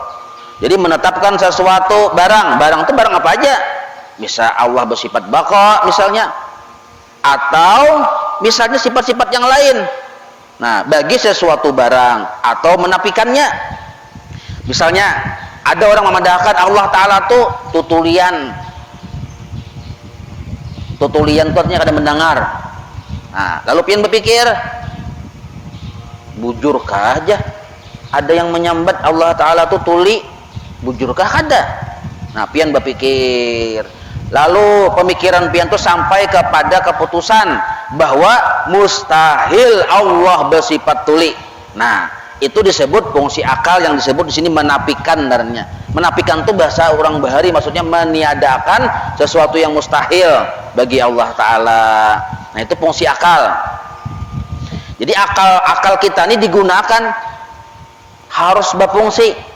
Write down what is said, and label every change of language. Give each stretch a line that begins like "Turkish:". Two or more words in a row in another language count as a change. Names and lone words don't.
Indonesian: Jadi menetapkan sesuatu barang itu barang apa aja? Bisa Allah bersifat baqa misalnya, atau misalnya sifat-sifat yang lain. Nah, bagi sesuatu barang atau menafikannya.
Banjar: Misalnya ada orang memandangkan Allah Ta'ala tuh tutulian itu artinya kada mendengar. Nah, lalu pian berpikir, bujurkah aja ada yang menyambat Allah Ta'ala tuh tuli? Bujurkah kada? Nah, pian berpikir. Lalu pemikiran pian itu sampai kepada keputusan bahwa mustahil Allah bersifat tuli.
Indonesian: Nah, itu disebut fungsi akal yang disebut di sini menafikan sebenarnya. Menafikan itu bahasa orang Bahari, maksudnya meniadakan sesuatu yang mustahil bagi Allah Ta'ala. Nah, itu fungsi akal. Jadi akal kita ini digunakan harus berfungsi.